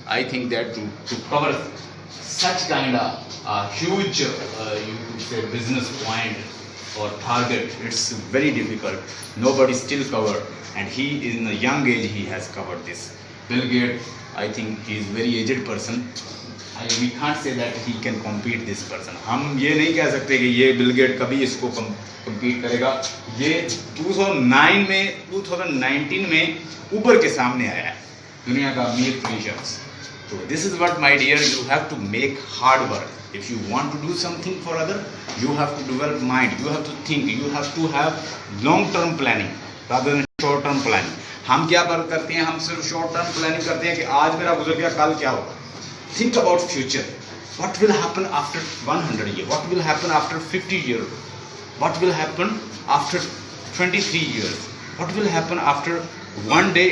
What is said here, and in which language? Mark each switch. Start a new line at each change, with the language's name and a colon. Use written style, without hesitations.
English: I think that to cover such kind of huge you could say business point or target, it's very difficult. Nobody still covered, and he in a young age he has covered this. Bill Gates, I think he is very aged person. We can't say that he can compete this person.
Urdu: ہم یہ نہیں کہہ سکتے کہ یہ Bill Gate کبھی اس کو compete کرے گا. یہ 2019 میں اوبر کے سامنے آیا ہے دنیا کا امیر ترین شخص.
English: So this is what, my dear, you have to make hard work. If you want to do something for other, you have to develop mind, you have to think, you have to have long term planning rather than short term planning.
Urdu: ہم کیا کرتے ہیں, ہم صرف short term planning کرتے ہیں کہ آج میرا گزر گیا کل کیا ہوگا.
English: Think about future. What will happen after 100 years? What will happen after 50 years? What will happen after 23 years? What will happen after one day?